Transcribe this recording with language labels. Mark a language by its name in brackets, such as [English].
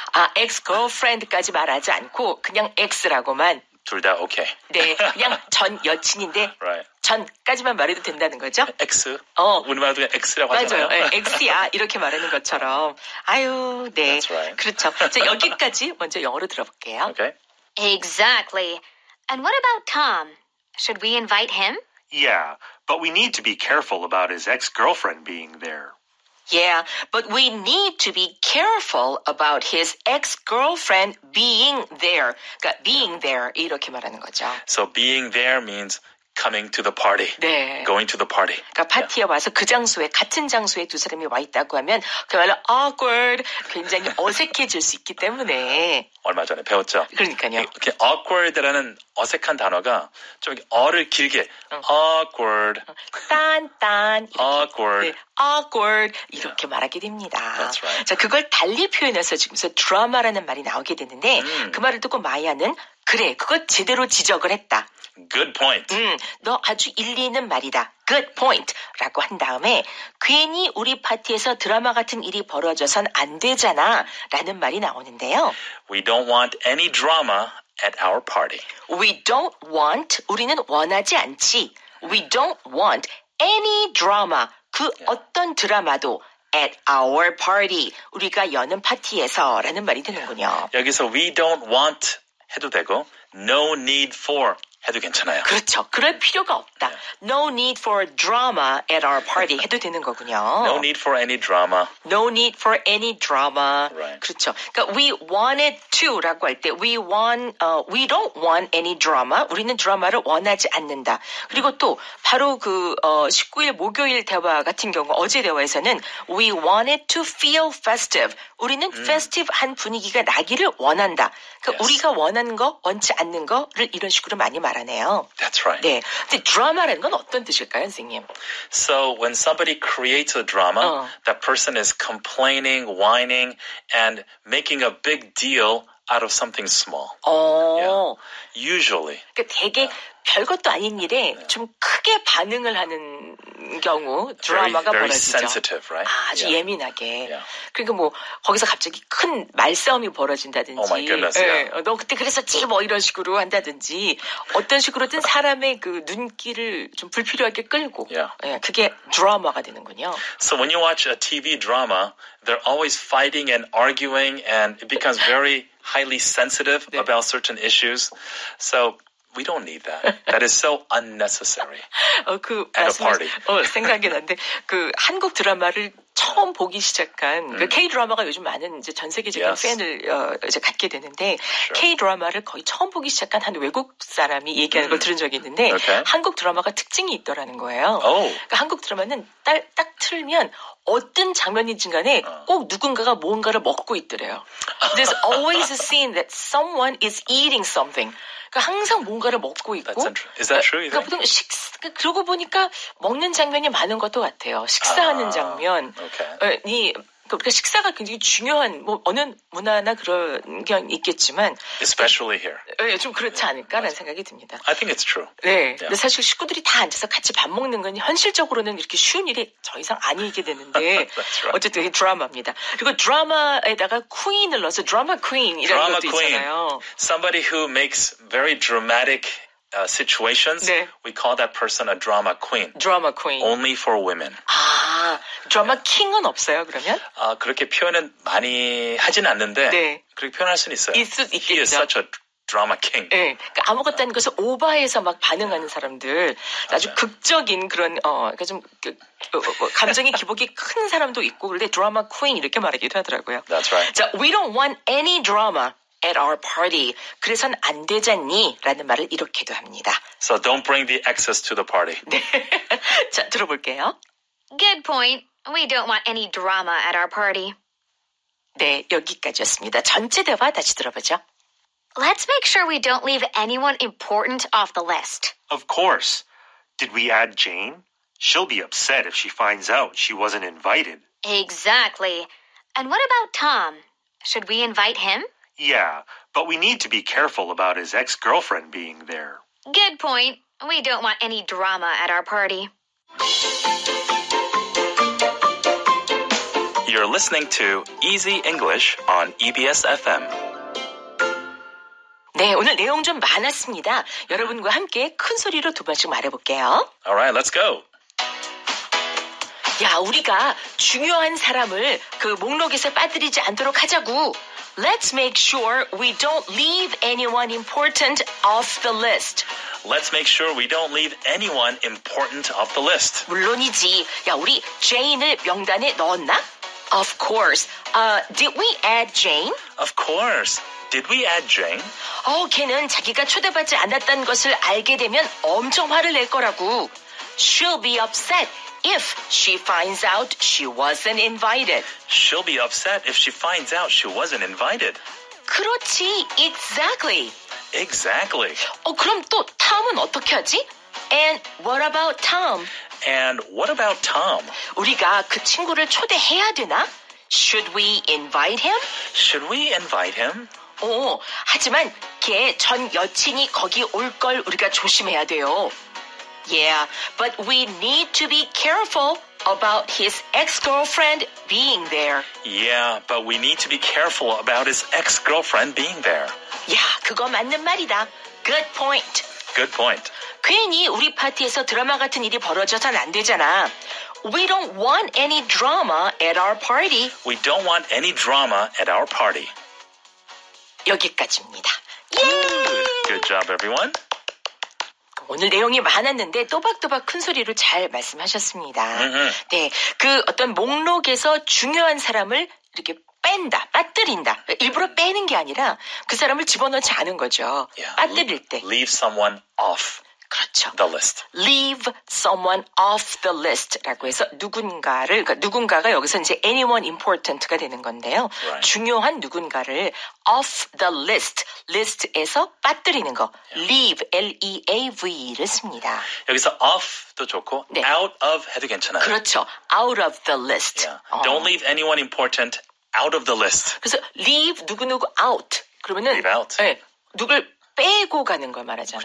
[Korean] 아, ex-girlfriend까지 말하지 않고 그냥 ex라고만. 둘 다 okay. 네, 그냥 전 여친인데 [English] Right. [Korean] 전까지만 말해도 된다는 거죠? [English] X. 어. [Korean] 우리말로 그냥 X라고 맞아요. 하잖아요. 네, X야 이렇게 말하는 것처럼. 아유, 네. [English] That's right. [Korean] 그렇죠. 자, 여기까지 먼저 영어로 들어볼게요. [English] Okay. Exactly. And what about Tom? Should we invite him? Yeah, but we need to be careful about his ex-girlfriend being there. Yeah, but we need to be careful about his ex-girlfriend being there. [Korean] 그러니까 [English] being there [Korean] 이렇게 말하는 거죠. [English] So being there means coming to the party. [Korean] 네. [English] Going to the party. [Korean] 그러니까 파티에 와서 그 장소에 같은 장소에 두 사람이 와 있다고 하면 그야말로 [English] awkward, [Korean] 굉장히 어색해질 수 있기 때문에. 얼마 전에 배웠죠. 그러니까요. 이렇게 awkward라는 어색한 단어가 좀 이렇게 어를 길게 awkward, 딴 [English] awkward. [Korean] 네, awkward 이렇게 말하게 됩니다. [English] That's right. [Korean] 자, 그걸 달리 표현해서 지금서 드라마라는 말이 나오게 되는데 그 말을 듣고 마야는 그래, 그거 제대로 지적을 했다. [English] Good point. [Korean] 너 아주 일리 있는 말이다. [English] Good point. [Korean] 라고 한 다음에 괜히 우리 파티에서 드라마 같은 일이 벌어져선 안 되잖아. 라는 말이 나오는데요. [English] We don't want any drama at our party. We don't want, [Korean] 우리는 원하지 않지. [English] We don't want any drama. [Korean] 그 어떤 드라마도 [English] at our party. [Korean] 우리가 여는 파티에서 라는 말이 되는군요. 여기서 [English] we don't want [Korean] 해도 되고 [English] no need for [Korean] 해도 괜찮아요. 그렇죠. 그럴 필요가 없다. [English] No need for drama at our party [Korean] 해도 되는 거군요. [English] No need for any drama. No need for any drama. Right. [Korean] 그렇죠. 그러니까 [English] we wanted to [Korean] 라고 할 때 [English] we don't want any drama. [Korean] 우리는 드라마를 원하지 않는다. 그리고 또 바로 19일 목요일 대화 같은 경우 어제 대화에서는 [English] we wanted to feel festive. [Korean] 우리는 festive한 분위기가 나기를 원한다. 그러니까 우리가 원하는 거, 원치 않는 거를 이런 식으로 많이 말하네요. [English] That's right. [Korean] 네. 근데 드라마라는 건 어떤 뜻일까요, 선생님? [English] So when somebody creates a drama, that person is complaining, whining, and making a big deal out of something small. 어. Yeah. Usually. [Korean] 그러니까 되게 별것도 아닌 일에 좀 크게 반응을 하는 경우 드라마가 [English] very [Korean] 벌어지죠. [English] sensitive, right? [Korean] 아주 예민하게. [English] Yeah. [Korean] 그러니까 뭐 거기서 갑자기 큰 말싸움이 벌어진다든지. [English] Oh my goodness, yeah. [Korean] 너 그때 그랬었지 뭐 이런 식으로 한다든지 어떤 식으로든 사람의 그 눈길을 좀 불필요하게 끌고. [English] Yeah. [Korean] 예, 그게 드라마가 되는군요. [English] So when you watch a TV drama, they're always fighting and arguing, and it becomes very highly sensitive about certain issues. So we don't need that. That is so unnecessary. At a party. [Korean] 생각이 나는데 그 한국 드라마를 처음 보기 시작한 그 K 드라마가 요즘 많은 이제 전 세계적인 팬을 이제 갖게 되는데 K 드라마를 거의 처음 보기 시작한 한 외국 사람이 얘기하는 걸 들은 적이 있는데 한국 드라마가 특징이 있더라는 거예요. 그러니까 한국 드라마는 딱 틀면 어떤 장면이든 간에 꼭 누군가가 뭔가를 먹고 있더래요. There's always a scene that someone is eating something. 그러니까 항상 뭔가를 먹고 있고. [English] Is that true? [Korean] 그러니까 보통 그러고 보니까 먹는 장면이 많은 것도 같아요. 식사하는 장면. 그러니까 식사가 굉장히 중요한 뭐 어느 문화나 그런 게 있겠지만 [English] especially here. [Korean] 네, 좀 그렇지 않을까라는 생각이 듭니다. [English] I think it's true. [Korean] 네. [English] Yeah. [Korean] 근데 사실 식구들이 다 앉아서 같이 밥 먹는 건 현실적으로는 이렇게 쉬운 일이 더 이상 아니게 되는데 [English] right. [Korean] 어쨌든 이게 드라마입니다. 그리고 드라마에다가 퀸을 넣어서 드라마 퀸이라는 것도 있잖아요. [English] Somebody who makes very dramatic situations, we call that person a drama queen. [Korean] 드라마 퀸. [English] Only for women. [Korean] 아, 드라마 킹은 없어요, 그러면? 그렇게 표현은 많이 하진 않는데 그렇게 표현할 수는 있어요. 있겠죠. [English] He is such a drama king. [Korean] 네, 그러니까 아무것도 아닌 것을 오버해서 막 반응하는 사람들, 아주 극적인 그런 그러니까 좀 감정의 기복이 큰 사람도 있고 그런데 드라마 퀸 이렇게 말하기도 하더라고요. [English] That's right. 자, we don't want any drama at our party. [Korean] 그래선 안 되잖니? 라는 말을 이렇게도 합니다. [English] So don't bring the excess to the party. [Korean] 네. 자, 들어볼게요. [English] Good point. We don't want any drama at our party. [Korean] 네, 여기까지였습니다. 전체 대화 다시 들어보죠. [English] Let's make sure we don't leave anyone important off the list. Of course. Did we add Jane? She'll be upset if she finds out she wasn't invited. Exactly. And what about Tom? Should we invite him? Yeah, but we need to be careful about his ex-girlfriend being there. Good point. We don't want any drama at our party. You're listening to Easy English on EBS FM. [Korean] 네, 오늘 내용 좀 많았습니다. 여러분과 함께 큰 소리로 두 번씩 말해볼게요. [English] Alright, let's go. [Korean] 야, 우리가 중요한 사람을 그 목록에서 빠뜨리지 않도록 하자고. [English] Let's make sure we don't leave anyone important off the list. Let's make sure we don't leave anyone important off the list. [Korean] 물론이지. 야, 우리 제인을 명단에 넣었나? [English] Of course. Did we add Jane? Of course. Did we add Jane? [Korean] 걔는 자기가 초대받지 않았다는 것을 알게 되면 엄청 화를 낼 거라고. [English] She'll be upset if she finds out she wasn't invited. She'll be upset if she finds out she wasn't invited. [Korean] 그렇지. [English] Exactly. Exactly. [Korean] 그럼 또 Tom은 어떻게 하지? [English] And what about Tom? And what about Tom? [Korean] 우리가 그 친구를 초대해야 되나? [English] Should we invite him? Should we invite him? [Korean] 하지만 걔 전 여친이 거기 올 걸 우리가 조심해야 돼요. [English] Yeah, but we need to be careful about his ex-girlfriend being there. Yeah, but we need to be careful about his ex-girlfriend being there. [Korean] 야, 그거 맞는 말이다. [English] Good point. Good point. [Korean] 괜히 우리 파티에서 드라마 같은 일이 벌어져선 안 되잖아. [English] We don't want any drama at our party. We don't want any drama at our party. [Korean] 여기까지입니다. [English] Good job, everyone. [Korean] 오늘 내용이 많았는데 또박또박 큰 소리로 잘 말씀하셨습니다. 네, 그 어떤 목록에서 중요한 사람을 이렇게 뺀다, 빠뜨린다. 일부러 빼는 게 아니라 그 사람을 집어넣지 않은 거죠. 빠뜨릴 때. [English] Leave someone off. [Korean] 그렇죠. [English] The list. Leave someone off the list [Korean] 라고 해서 누군가가 여기서 이제 [English] anyone important [Korean] 가 되는 건데요. [English] Right. [Korean] 중요한 누군가를 [English] off the list [Korean] 에서 빠뜨리는 거. leave, L-E-A-V를 씁니다. 여기서 off도 좋고 out of 해도 괜찮아요. 그렇죠. [English] out of the list. Yeah. Don't leave anyone important out of the list. [Korean] 그래서 leave 누구누구 out. 그러면은 [English] leave out. [Korean] 네, 누굴 빼고 가는 걸 말하잖아요.